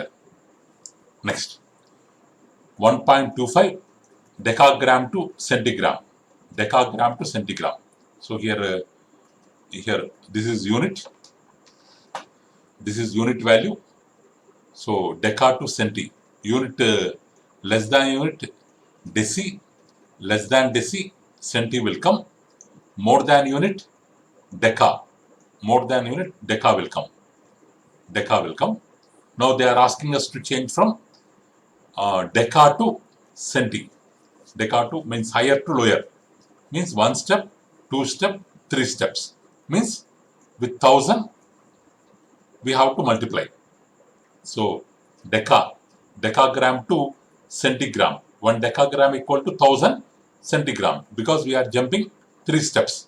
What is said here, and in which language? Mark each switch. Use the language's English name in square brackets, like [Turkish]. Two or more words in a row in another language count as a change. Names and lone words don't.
[English] Next, 1.25 decagram to centigram. Decagram to centigram. So here this is unit. This is unit value. So deca to centi. Unit less than unit, deci, less than deci, centi will come. More than unit, deca. More than unit, deca will come. Deca will come. Now they are asking us to change from deca to centi. Deca to means higher to lower. Means one step, two step, three steps. Means with 1000 we have to multiply. So decagram to centigram. 1 decagram equal to 1000 centigram, because we are jumping 3 steps.